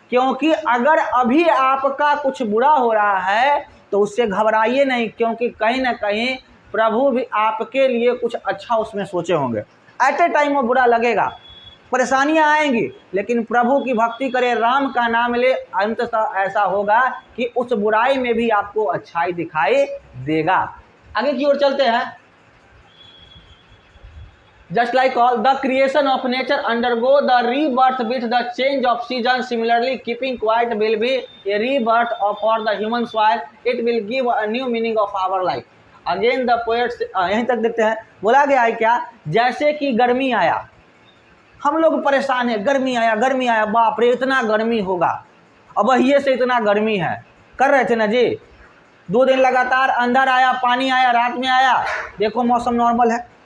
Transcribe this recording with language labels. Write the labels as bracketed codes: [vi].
[hi] क्योंकि अगर अभी आपका कुछ बुरा हो रहा है तो उससे घबराइए नहीं, क्योंकि कहीं ना कहीं प्रभु भी आपके लिए कुछ अच्छा उसमें सोचे होंगे। एट ए टाइम वो बुरा लगेगा, परेशानियां आएंगी, लेकिन प्रभु की भक्ति करें, राम का नाम ले, अंततः ऐसा होगा कि उस बुराई में भी आपको अच्छाई दिखाई देगा। आगे की ओर चलते हैं। [en] Just like all the creation of nature undergo the rebirth with the change of season, similarly keeping quiet will be a rebirth for the human soul. It will give a new meaning of our life. Again the poets [hi] यहीं तक देखते हैं, बोला गया है क्या, जैसे कि गर्मी आया, हम लोग परेशान है, गर्मी आया, बाप रे इतना गर्मी होगा, अब ये से इतना गर्मी है, कर रहे थे ना जी, 2 दिन लगातार अंदर आया, पानी आया, रात में आया, देखो मौसम नॉर्मल है।